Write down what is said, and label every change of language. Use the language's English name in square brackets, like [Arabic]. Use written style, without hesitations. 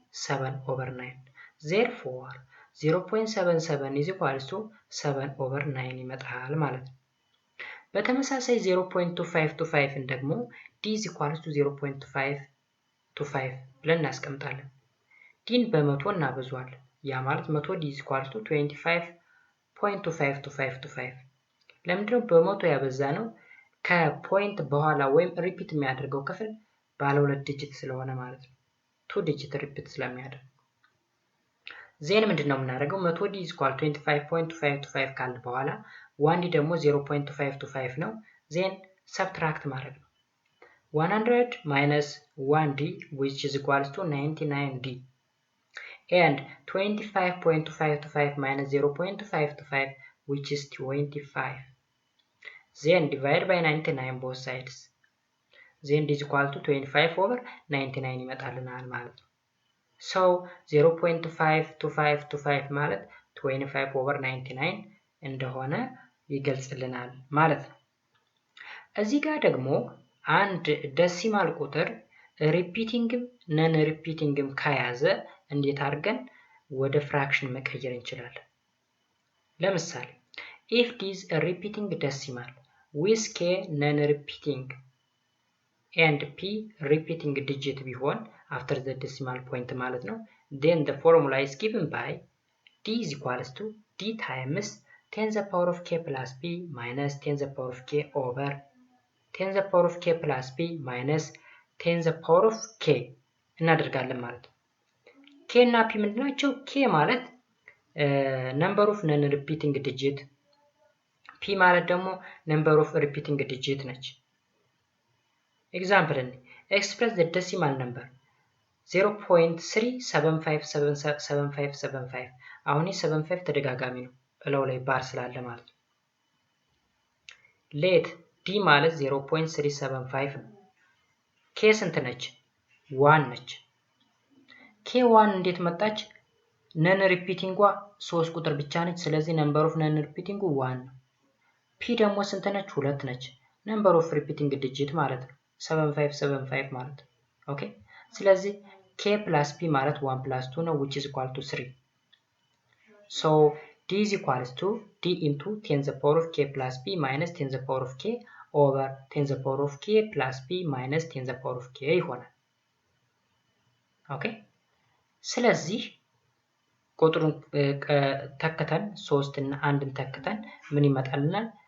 [English] 7 over 9 therefore 0.77 is equal to 7 over 9 [Amharic] ይመጣል ማለት ነው። በተመሳሳይ 0.2525 ደግሞ [English] d is equal to 0.525 [Amharic] ብለን እናስቀምጣለን። ዲን በመቶ እናበዛዋለን። ያ ማለት [English] 100 d is equal to 25.2525 [Amharic] ለምንድነው በመቶ ያበዛነው? ከፖይንት በኋላ ወይም ሪፒት የሚያደርገው ክፍል ባለ 2 ዲጂት ስለሆነ ማለት ነው። 2 ዲጂት ሪፒት ስለሚያደርግ ዜን ምንድነው የምናደርገው? 100d is equal to 25.2525 ካለ በኋላ 1d ደግሞ 0.2525 ነው። ዜን ሰብትራክት ማድረግ ነው። [English] 100 minus 1d which is equal to 99d and 25.2525 minus 0.2525 which is 25. Then divide by 99 both sides. [Amharic] Then is equal to 25 over 99 ይመጣልናል ማለት ነው። [English] So 0.52525 [Amharic] ማለት 25 over 99 እንደሆነ ይገልጽልናል ማለት ነው። እዚህ ጋር ደግሞ አንድ ዴሲማል ቁጥር ሪፒቲንግም ነን ሪፒቲንግም ከያዘ እንዴት አድርገን ወደ ፍራክሽን መቀየር እንችላለን? [English] ለምሳሌ if it is a repeating decimal with k non-repeating and p repeating digit [Amharic] ቢሆን [English] after the decimal point ማለት ነው, then the formula is given by d is equals to d times 10 the power of k plus p minus 10 the power of k over 10 the power of k plus p minus 10 the power of k [Amharic] እናደርጋለን ማለት ነው። k እና p ምንድናቸው? k ማለት number of non-repeating digit p ማለት ደግሞ number of repeating digit ነች። ኤግዛምፕል [English] express the decimal number 0.3757575 [Amharic] አሁን 75 ተደጋጋሚ ነው እላው ላይ ባር ስላለ ማለት ነው። ሌት d ማለት 0.375 ነው። k ስንት ነች? 1 ነች። k 1 እንዴት መጣች? ነን ሪፒቲንጓ 3 ቁጥር ብቻ ነች። ስለዚህ [English] number of non repeating 1 [Amharic] ነው። p ደግሞ ስንት ነች? 2 ነች። number of repeating digit ማለት ነው 7575 ማለት ነው። ኦኬ ስለዚህ k plus p ማለት 1 plus 2 ነው [English] which is equal to 3. So d is equals to d into 10 the power of k plus p minus 10 the power of k over 10 the power of k plus p minus 10 the power of k [Amharic] ይሆናል። ኦኬ ስለዚህ ቁጥሩን ተከተን 3 እና 1ን ተከተን ምን ይመጣልናል?